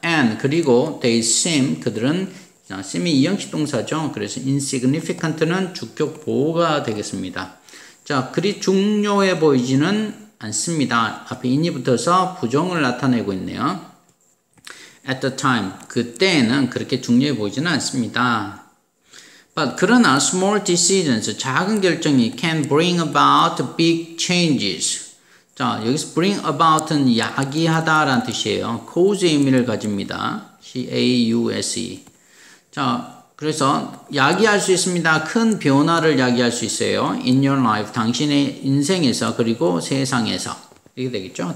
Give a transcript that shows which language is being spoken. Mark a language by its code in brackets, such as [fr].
[en] And, [ko] 그리고 [en] they seem, [ko] 그들은 seem이 이형식 동사죠. 그래서 insignificant는 주격 보호가 되겠습니다. 자, 그리 중요해 보이지는 않습니다. 앞에 in이 붙어서 부정을 나타내고 있네요. [en] At the time, [ko] 그때는 그렇게 중요해 보이지는 않습니다. [en] But [ko] 그러나 [en] small decisions, [ko] 작은 결정이 [en] can bring about big changes. [ko] 자, 여기서 bring about은 야기하다 라는 뜻이에요. cause의 의미를 가집니다. [en] C-A-U-S-E. [ko] 자, 그래서 야기할 수 있습니다. 큰 변화를 야기할 수 있어요. [en] in your life, [ko] 당신의 인생에서 그리고 세상에서. 이렇게 되겠죠.